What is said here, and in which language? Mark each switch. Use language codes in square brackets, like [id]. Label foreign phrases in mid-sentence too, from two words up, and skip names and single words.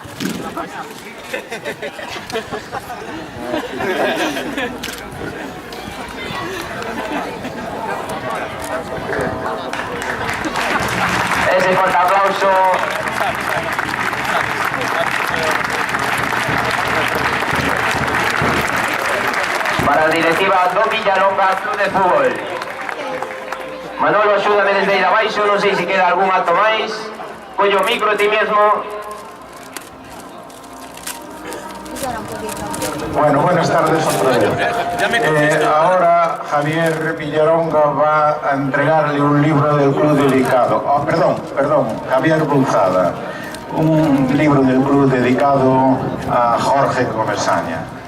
[es] Ese fuerte aplauso. Para la directiva do Villalonga Club de Fútbol. [gl] Manolo, axúdame desde aí abaixo, non sei se queda algún acto máis. Collo o micro a ti mesmo. [es] Bueno, buenas tardes otra vez. Ahora Javier Villalonga va a entregarle un libro del club dedicado. Oh, perdón, Javier Bulzada. Un libro del club dedicado a Jorge Comesaña.